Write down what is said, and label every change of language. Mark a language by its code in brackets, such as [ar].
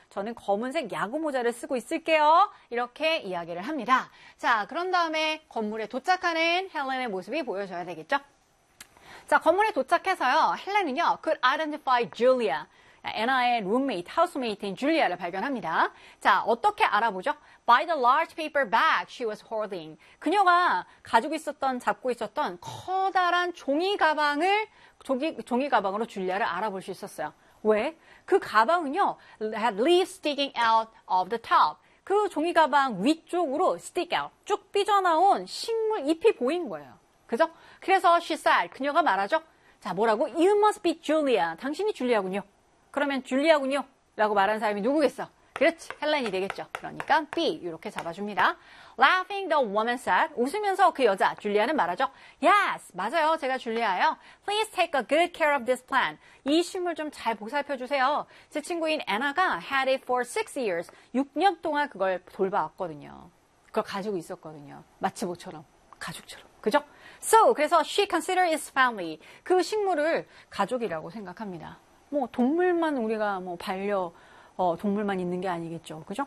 [ko] 저는 검은색 야구 모자를 쓰고 있을게요. 이렇게 이야기를 합니다. 자, 그런 다음에 건물에 도착하는 헬렌의 모습이 보여줘야 되겠죠? 자, 건물에 도착해서요. 헬렌은요. [en] Could identify Julia. [ko] 애나의 룸메이트, 하우스메이트인 줄리아를 발견합니다. 자, 어떻게 알아보죠? [en] By the large paper bag she was holding. [ko] 그녀가 가지고 있었던, 잡고 있었던 커다란 종이 가방을, 종이 가방으로 줄리아를 알아볼 수 있었어요. 왜? 그 가방은요, [en] had leaves sticking out of the top. [ko] 그 종이 가방 위쪽으로 [en] stick out, [ko] 쭉 삐져나온 식물 잎이 보인 거예요. 그죠? 그래서 [en] she said, [ko] 그녀가 말하죠. 자, 뭐라고? [en] You must be Julia. [ko] 당신이 줄리아군요. 그러면 줄리아군요 라고 말한 사람이 누구겠어? 그렇지, 헬렌이 되겠죠. 그러니까 B 이렇게 잡아줍니다. [en] Laughing, the woman said. [ko] 웃으면서 그 여자, 줄리아는 말하죠. Yes, 맞아요. 제가 줄리아예요. [en] Please take a good care of this plant. [ko] 이 식물 좀 잘 보살펴주세요. 제 친구인 애나가 [en] had it for 6 years. [ko] 6년 동안 그걸 돌봐왔거든요. 그걸 가지고 있었거든요. 마치 모처럼, 가족처럼. 그죠? So, 그래서 [en] she considers its family. [ko] 그 식물을 가족이라고 생각합니다. 뭐 동물만 우리가 뭐 반려 동물만 있는 게 아니겠죠. 그죠?